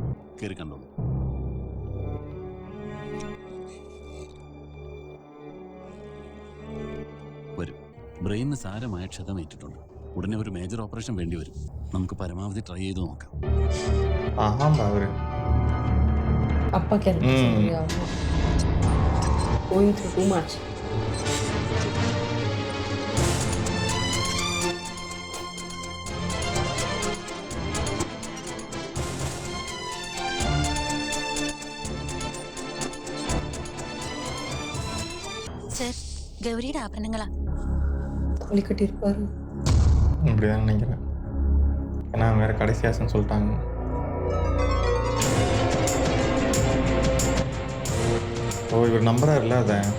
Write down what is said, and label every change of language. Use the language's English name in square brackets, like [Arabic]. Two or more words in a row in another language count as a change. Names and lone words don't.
[Malayalam] കയറി കണ്ടോളൂ. വരും. ബ്രെയിനിന് സാരമായ ക്ഷതമേറ്റിട്ടുണ്ട്. ഉടനെ ഒരു മേജർ ഓപ്പറേഷൻ വേണ്ടി വരും. നമുക്ക് പരമാവധി ട്രൈ ചെയ്ത് നോക്കാം. അവര് [English] அப்பா கேரக்டர் going through too much. [Malayalam] സർ, ഗൗരിയുടെ ആഭരണങ്ങളാ. [Tamil] சொல்லி கட்டியிருப்பாரு. இப்படிதான் நினைக்கிறேன். ஏன்னா வேற கடைசி ஆசைன்னு சொல்லிட்டாங்க. ஓ இவர் நம்புறாருல்ல அதை